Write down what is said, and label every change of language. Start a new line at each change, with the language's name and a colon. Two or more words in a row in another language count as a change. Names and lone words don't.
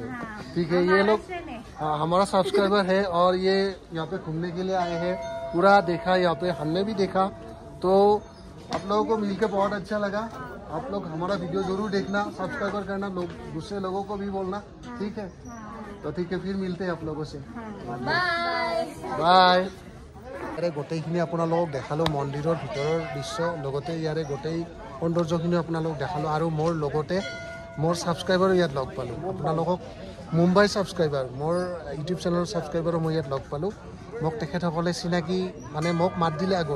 Hindi: ठीक है, ये लोग हमारा सब्सक्राइबर है और ये यहाँ पे घूमने के लिए आए हैं। पूरा देखा यहाँ पे, हमने भी देखा। तो आप लोगों को मिलकर बहुत अच्छा लगा। आप लोग हमारा वीडियो जरूर देखना, सब्सक्राइबर करना, लोग दूसरे लोगों को भी बोलना, ठीक है? तो ठीक है, फिर मिलते हैं आप लोगों से। बाय।
Assamese: ইয়াৰে গোটেইখিনি আপোনালোকক দেখালোঁ মন্দিৰৰ ভিতৰৰ দৃশ্য, লগতে ইয়াৰে গোটেই সৌন্দৰ্যখিনি আপোনালোকক দেখালোঁ। আৰু মোৰ লগতে মোৰ ছাবস্ক্ৰাইবাৰো ইয়াত লগ পালোঁ। আপোনালোকক মুম্বাইৰ ছাবস্ক্ৰাইবাৰ, মোৰ ইউটিউব চেনেলৰ ছাবস্ক্ৰাইবাৰো মই ইয়াত লগ পালোঁ। মোক তেখেতসকলে চিনাকি মোক মাত দিলে আগত।